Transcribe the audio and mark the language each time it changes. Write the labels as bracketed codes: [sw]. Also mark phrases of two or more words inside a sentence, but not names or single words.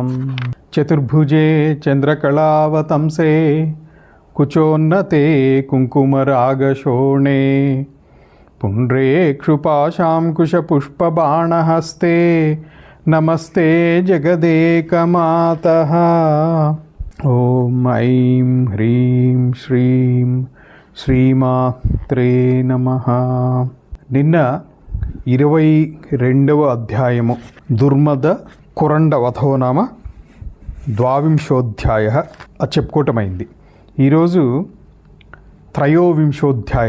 [sa] चतुर्भुजे चन्द्रकलावतंसे कुचोन्नते कुङ्कुमरागशोणे पुण्ड्रेक्षुपाशाङ्कुशपुष्पबाणहस्ते नमस्ते जगदेकमातः। ॐ ऐं ह्रीं श्रीं శ్రీమాత్రే నమః. [te] నిన్న 22వ అధ్యాయము [sa] దుర్మద కురండ వధోనామ ద్వావింశోధ్యాయ [te] చెప్పుకోవటమైంది. ఈరోజు త్రయోవింశోధ్యాయ.